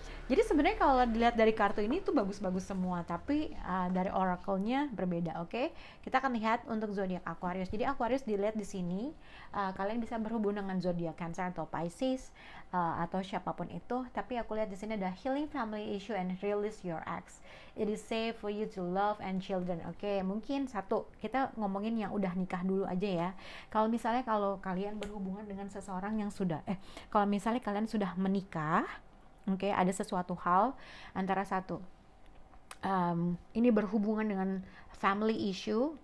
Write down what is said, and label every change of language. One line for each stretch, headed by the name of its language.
Indonesian: Jadi sebenarnya kalau dilihat dari kartu ini tuh bagus-bagus semua, tapi dari oracle-nya berbeda. Oke, kita akan lihat untuk zodiak Aquarius. Jadi Aquarius dilihat di sini, kalian bisa berhubungan dengan zodiak Cancer atau Pisces atau siapapun itu. Tapi aku lihat di sini ada
English: healing family issue and release your ex. It is safe for you to love and children.
Indonesian: Oke, mungkin satu kita ngomongin yang udah nikah dulu aja ya. Kalau misalnya kalau kalian berhubungan dengan seseorang yang sudah, kalau misalnya kalian sudah menikah. Oke, ada sesuatu hal antara satu ini berhubungan dengan family issue.